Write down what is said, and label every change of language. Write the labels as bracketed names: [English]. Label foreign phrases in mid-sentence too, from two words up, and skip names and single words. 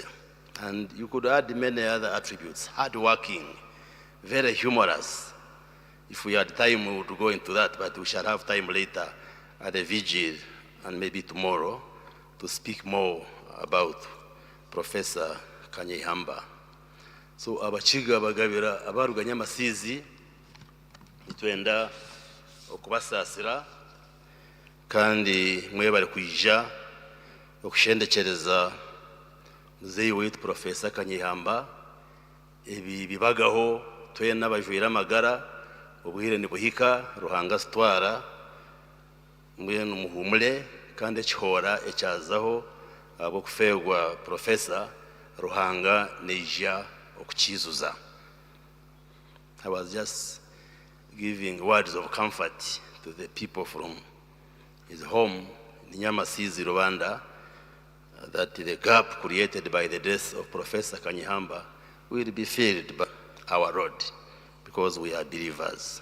[English] And you could add many other attributes: hardworking, very humorous. If we had time, we would go into that, but we shall have time later at the vigil and maybe tomorrow to speak more about Professor Kanyeihamba. [Nyankole] So abachiga bagabira abaruganya amasizi itwenda okubasasira kandi mwebale kwija okushendekereza muzeyi wetu Professor Kanyeihamba. Ebi bibagaho twena abajwira amagara obuhire nibuhika ruhanga sitwara mwenu muhumule kandi ekihora ekyazaho abo kufeegwa Professor ruhanga neija okukizuza. [English] I was just giving words of comfort to the people from his home in Nyamasizi, Rwanda, that the gap created by the death of Professor Kanyeihamba will be filled by our Lord, because we are believers.